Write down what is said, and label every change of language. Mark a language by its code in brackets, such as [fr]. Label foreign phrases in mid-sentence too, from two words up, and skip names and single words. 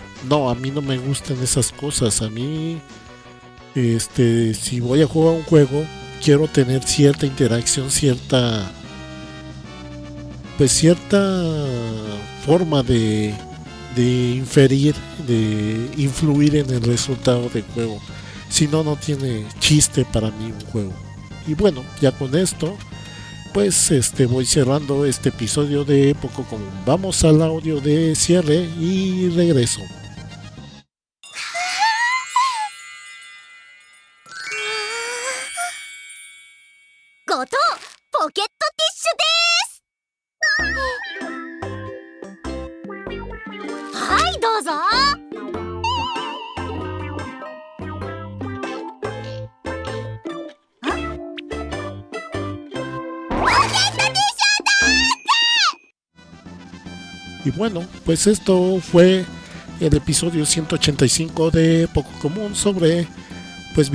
[es] No, a mí no me gustan esas cosas. A mí si voy a jugar un juego, quiero tener cierta interacción, cierta forma de inferir, de influir en el resultado del juego. Si no, no tiene chiste para mí un juego. Y bueno, ya con esto pues voy cerrando este episodio de Poco Común. Vamos al audio de cierre y regreso. [ja] Goto, [en] pocket tissue [ja] はい、どうぞ。 [es] Y bueno, pues esto fue el episodio 185 de Poco Común sobre pues